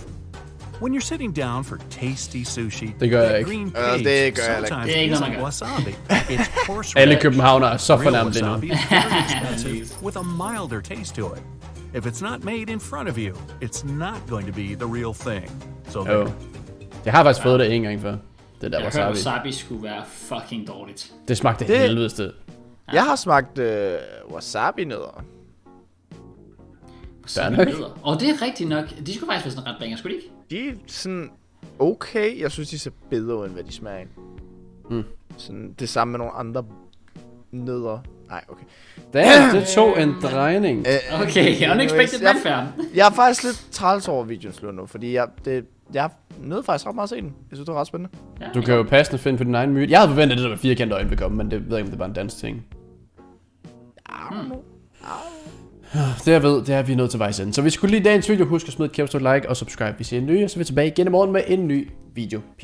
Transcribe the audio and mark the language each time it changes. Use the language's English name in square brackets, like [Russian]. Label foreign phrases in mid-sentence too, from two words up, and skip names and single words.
[English] When you're sitting down for tasty sushi, that green paste sometimes is like wasabi. It's horseradish. Real wasabi is very expensive with a milder taste to it. If it's not made in front of you, it's not going to be the real thing. So [Danish] Jeg har faktisk fået det en gang før. Det der wasabi. Wasabi skulle være fucking dårligt. Det smagte helvedeste. Jeg har smagt wasabi-nødder. Wasabi-nødder. Og det er rigtigt nok. De skulle faktisk være sådan ret banger, skulle de ikke? De er sådan okay. Jeg synes, de ser bedre ud, end hvad de smager. Sådan det samme med nogle andre nødder. Nej, okay. Det tog en drejning. [English] Okay, unexpected welfare. [Danish] Jeg er faktisk lidt træls over videoen slut nu, fordi jeg nød faktisk ret meget at se den. Jeg synes, det var ret spændende. Du kan jo passende finde på din egen myte. Jeg havde forventet, at det der firkantede øjne ville komme, men det ved jeg ikke, om det var en dansk ting. Det jeg ved, det er, at vi er nået til vejs ende. Så hvis I kunne lide dagens video, husk at smide et kæmpe stort like og subscribe, hvis I er nye, og så er vi tilbage igen i morgen med en ny video.